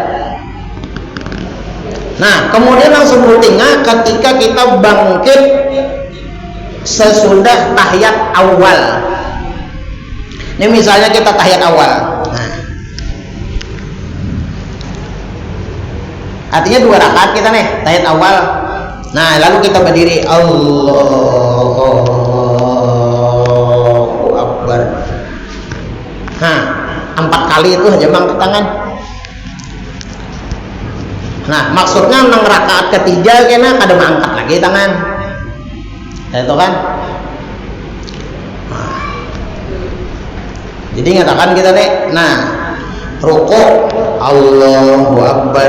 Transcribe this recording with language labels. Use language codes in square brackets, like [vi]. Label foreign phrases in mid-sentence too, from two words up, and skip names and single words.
[id] Nah, kemudian langsung rutinnya ketika kita bangkit sesudah tahiyat awal. Ini misalnya kita tahiyat awal. Nah, artinya 2 rakaat kita nih tahiyat awal. Nah, lalu kita berdiri [ar] Allahu Akbar. [id] Nah, 4 kali itu aja angkat tangan. [bjn] Nah, maksudnya nang rakaat ketiga kena kada mangkat lagi tangan. [id] Ya, itu kan. Nah, jadi ngatakan kita nih, nah rukuk [ar] Allahu Akbar.